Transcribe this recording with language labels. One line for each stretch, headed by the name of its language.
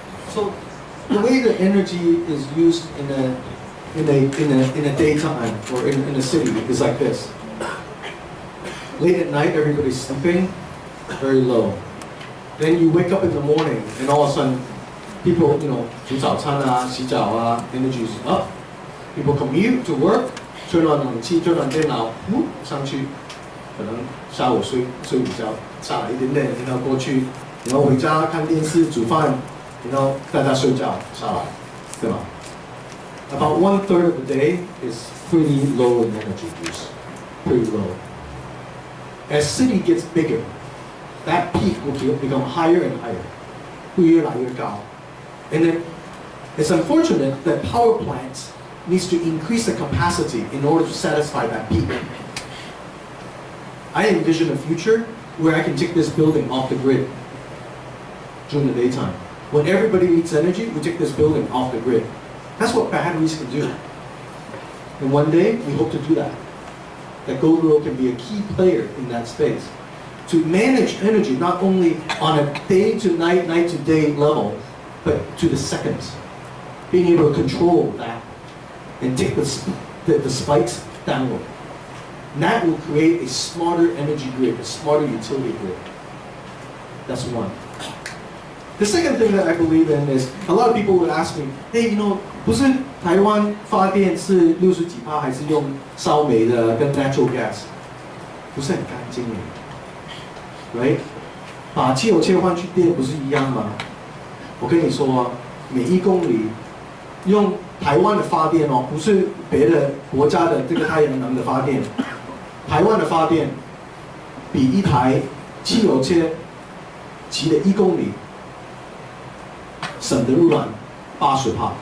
English: So, the way the energy is used in a daytime or in a city is like this. Late at night, everybody's sleeping, very low. Then you wake up in the morning, and all of a sudden, people,
Chinese: 煮早餐啊、洗澡啊
English: energy is up. People commute to work. Turn on
Chinese: 冷气 ，
English: turn on
Chinese: 电脑，上去，可能下午睡午觉，下来一点点，然后过去，然后回家看电视、煮饭，然后大家睡觉下来，对吧 ？
English: About 1/3 of the day is pretty low in energy use, pretty low. As city gets bigger, that peak will become higher and higher,
Chinese: 会越来越高。
English: And then it's unfortunate that power plants needs to increase the capacity in order to satisfy that peak. I envision a future where I can take this building off the grid during the daytime. When everybody needs energy, we take this building off the grid. That's what batteries can do. And one day, we hope to do that. That Gogoro can be a key player in that space. To manage energy not only on a day to night, night to day level, but to the seconds. Being able to control that and take the spikes downward. And that will create a smarter energy grid, a smarter utility grid. That's one. The second thing that I believe in is, a lot of people would ask me, hey,
Chinese: 不是台湾发电是60几%还是用烧煤的跟
English: natural gas？
Chinese: 不是很干净耶 ，right？ 把汽油切换去电不是一样吗？我跟你说，每1公里用台湾的发电哦，不是别的国家的这个太阳能的发电，台湾的发电比一台汽油车骑的1公里省的污染80%。